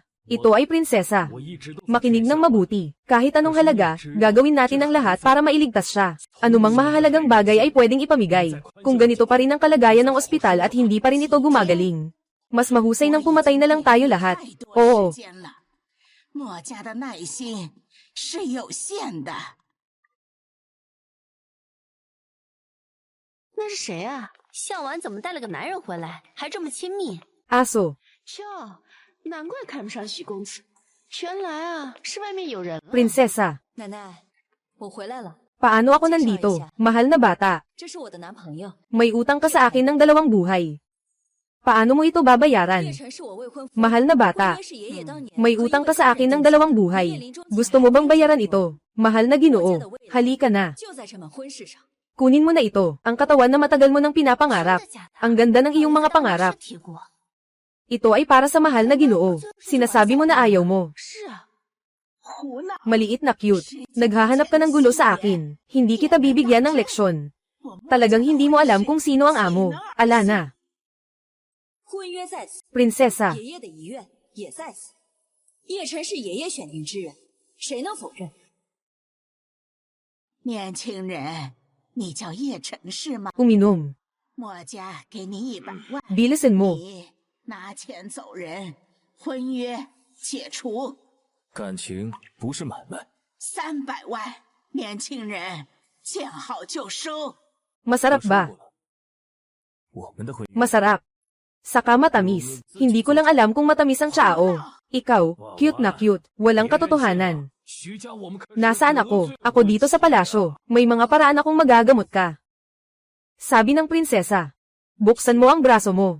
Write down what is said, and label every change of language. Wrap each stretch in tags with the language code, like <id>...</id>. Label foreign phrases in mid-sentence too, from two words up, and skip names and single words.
<tl>Ito ay prinsesa. Makinig ng mabuti. Kahit anong halaga, gagawin natin ang lahat para mailigtas siya. Anumang mahahalagang bagay ay pwedeng ipamigay. Kung ganito pa rin ang kalagayan ng ospital at hindi pa rin ito gumagaling. Mas mahusay nang pumatay na lang tayo lahat. Oo.</tl> <zh>墨家的耐心是有限的。那是谁啊？向晚怎么带了个男人回来，还这么亲密？</zh> <tl>Aso.</tl> <zh>瞧，难怪看不上许公子，原来啊是外面有人了。</zh> <tl>Prinsesa.</tl> <zh>奶奶，我回来了。</zh> <tl>Paano ako nandito? Mahal na bata.</tl> <zh>这是我的男朋友。</zh> <tl>May utang ka sa akin ng 2 buhay. Paano mo ito babayaran? Mahal na bata. May utang ka sa akin ng 2 buhay. Gusto mo bang bayaran ito? Mahal na Ginoo. Halika na. Kunin mo na ito, ang katawan na matagal mo nang pinapangarap. Ang ganda ng iyong mga pangarap. Ito ay para sa mahal na Ginoo. Sinasabi mo na ayaw mo. Maliit na cute. Naghahanap ka ng gulo sa akin. Hindi kita bibigyan ng leksyon. Talagang hindi mo alam kung sino ang amo. Alana.</tl> <zh>婚约在此，</zh> <tl>Prinsesa.</tl> <zh>爷爷的遗愿也在此。叶晨是爷爷选定之人，谁能否认？年轻人，你叫叶晨是吗？</zh> <tl>Uminom.</tl> <zh>墨家给你100万，</zh> <tl>Bilisan mo.</tl> <zh>你拿钱走人，婚约解除。感情不是买卖。 300万，年轻人，见好就收。</zh> <tl>Masarap ba?</tl> <zh>我们的婚约</zh> <tl>Masarap. Saka matamis. Hindi ko lang alam kung matamis ang tsao. Ikaw, cute na cute. Walang katotohanan. Nasaan ako? Ako dito sa palasyo. May mga paraan akong magagamot ka. Sabi ng prinsesa. Buksan mo ang braso mo.</tl>